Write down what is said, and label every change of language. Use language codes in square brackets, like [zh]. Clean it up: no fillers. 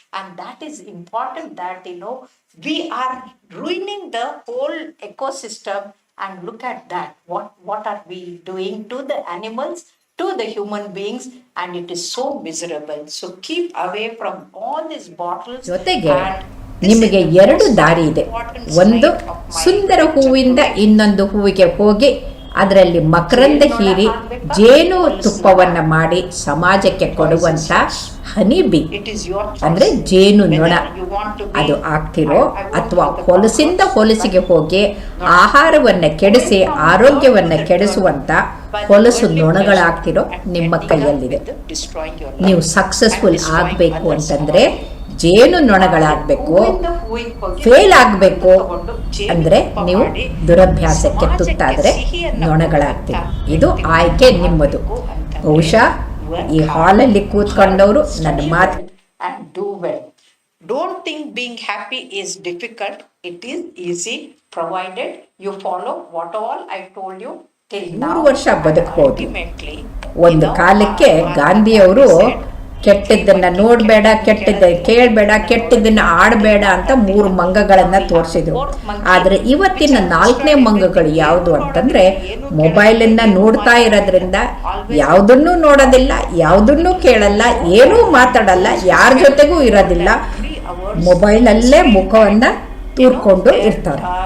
[en] And that is important, that we are ruining the whole ecosystem. And look at that, what are we doing to the animals, to the human beings, and it is so miserable. So keep away from all these bottles. [kn] ಜೊತೆಗೆ [en] and [kn] ನಿಮಗೆ 2 ದಾರಿ ಇದೆ. ಒಂದು, ಸುಂದರ ಹೂವಿಂದ ಇನ್ನೊಂದು ಹೂವಿಗೆ ಹೋಗಿ ಅದರಲ್ಲಿ ಮಕರಂದ ಹೀರಿ ಜೇನು ತುಪ್ಪವನ್ನ ಮಾಡಿ ಸಮಾಜಕ್ಕೆ ಕೊಡುವಂತ ಹನಿಬಿ ಅಂದ್ರೆ ಜೇನು ನೊಣ ಅದು ಆಗ್ತಿರೋ, ಅಥವಾ ಹೊಲಸಿಂದ ಹೊಲಸಿಗೆ ಹೋಗಿ ಆಹಾರವನ್ನ ಕೆಡಿಸಿ ಆರೋಗ್ಯವನ್ನ ಕೆಡಿಸುವಂತ ಹೊಲಸು ನೊಣಗಳಾಗ್ತಿರೋ ನಿಮ್ಮ ಕೈಯಲ್ಲಿದೆ. ನೀವು ಸಕ್ಸಸ್ಫುಲ್ ಆಗ್ಬೇಕು ಅಂತಂದ್ರೆ ಜೇನು ನೊಣಗಳಾಗಬೇಕು. ಫೇಲ್ ಆಗಬೇಕು ಅಂದ್ರೆ ನೀವು ದುರಭ್ಯಾಸಕ್ಕೆ ತುತ್ತಾದ್ರೆ ನೊಣಗಳಾಗ್ತೀವಿ. ಇದು ಆಯ್ಕೆ ನಿಮ್ಮದು. ಬಹುಶಃ ಈ ಹಾಲಲ್ಲಿ ಕೂತ್ಕೊಂಡವರು ನನ್ನ ಮಾತು [en] and do well. Don't think being happy is difficult. It is easy, provided you follow what all I told you till now. [kn] 100 ವರ್ಷ ಬದುಕಬಹುದು. [en] Ultimately, [kn] ಒಂದು ಕಾಲಕ್ಕೆ ಗಾಂಧಿಯವರು ಕೆಟ್ಟದ್ದನ್ನ ನೋಡ್ಬೇಡ, ಕೆಟ್ಟದ ಕೇಳಬೇಡ, ಕೆಟ್ಟದನ್ನ ಆಡಬೇಡ ಅಂತ 3 ಮಂಗಗಳನ್ನ ತೋರಿಸಿದ್ರು. ಆದ್ರೆ ಇವತ್ತಿನ 4ನೇ ಮಂಗಗಳು ಯಾವುದು ಅಂತಂದ್ರೆ ಮೊಬೈಲನ್ನ ನೋಡ್ತಾ ಇರೋದ್ರಿಂದ ಯಾವುದನ್ನೂ ನೋಡೋದಿಲ್ಲ, ಯಾವುದನ್ನೂ ಕೇಳಲ್ಲ, ಏನೂ ಮಾತಾಡಲ್ಲ, ಯಾರ ಜೊತೆಗೂ ಇರೋದಿಲ್ಲ, ಮೊಬೈಲಲ್ಲೇ ಮುಖವನ್ನ ತೂರ್ಕೊಂಡು ಇರ್ತಾರೆ.